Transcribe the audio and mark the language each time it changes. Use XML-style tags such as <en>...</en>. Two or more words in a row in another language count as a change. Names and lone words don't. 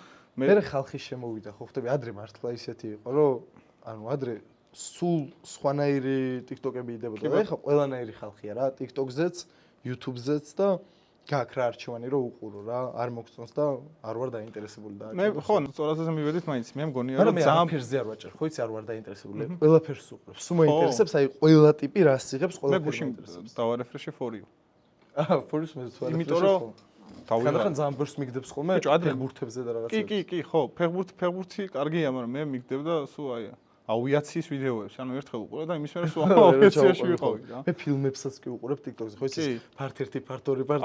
<ka>მე ხალხი შემოვიდა, ხო ხტები, ადრე მართლა ისეთი იყო, რომ ანუ ადრე სულ სხვანაირი TikTok-ები იდებოდა და ეხლა ყველანაირი ხალხია რა, TikTok-ზეც, YouTube-ზეც და გაქვს რა არჩევანი რომ უყურო რა, არ მოგწონს და არ ვარ დაინტერესებული და მე ხო, სწორად მივედით მაინც, მე მგონია რომ ძალიან ფერზე არ ვაჭერ, ხო იცი არ ვარ დაინტერესებული, ყველაფერს უყურებს, სულ მოინტერესებს, აი ყველა ტიპი რას იღებს, ყველაფერს მოინტერესებს. მე გუშინ დავარეფრეშე</ka> <en>for you. for you-</en> <ka>ს მე ვთვალე. იმიტომ რომ ხან ძალიან ბორს მიგდებს ხოლმე ფეხბურთებზე და რაღაცა. კი, ხო, ფეხბურთი კარგია, მაგრამ მე მიგდებ და სულ აი ავიაციის ვიდეოებს, ანუ ერთხელ უყურე და იმის მერე სულ ავიაციაში ვიყავი რა. მე ფილმებსაც კი უყურებ TikTok-ზე, ხო იცი?</ka> <en>part 1, part 2, part 3.</en>